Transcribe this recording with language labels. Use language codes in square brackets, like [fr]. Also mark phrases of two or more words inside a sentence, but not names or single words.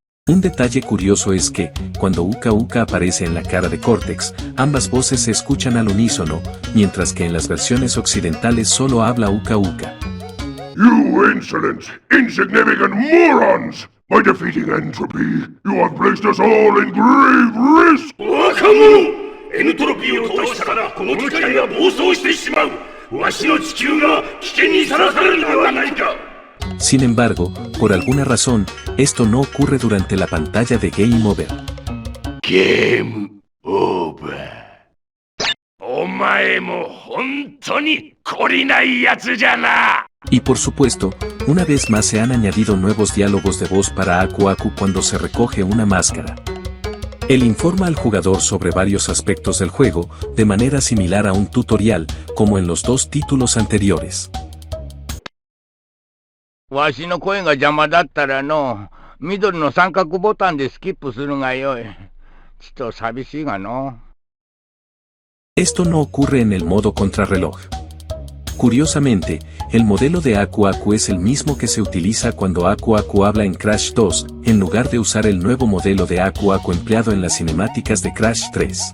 [es] Un detalle curioso es que, cuando Uka Uka aparece en la cara de Cortex, ambas voces se escuchan al unísono, mientras que en las versiones occidentales solo habla Uka Uka. [en] You insolent, insignificant morons! By defeating entropy, you have placed us all in grave risk! [es] Sin embargo, por alguna razón, esto no ocurre durante la pantalla de [en] Game Over. Game over. [es] Y por supuesto, una vez más se han añadido nuevos diálogos de voz para Aku Aku cuando se recoge una máscara. Él informa al jugador sobre varios aspectos del juego, de manera similar a un tutorial, como en los dos títulos anteriores. [ja] わしの声が邪魔だったらの、緑の三角ボタンでスキップするがよい。ちょっと寂しいがの。 [es] Esto no ocurre en el modo contrarreloj. Curiosamente, el modelo de Aku Aku es el mismo que se utiliza cuando Aku Aku habla en Crash 2, en lugar de usar el nuevo modelo de Aku Aku empleado en las cinemáticas de Crash 3.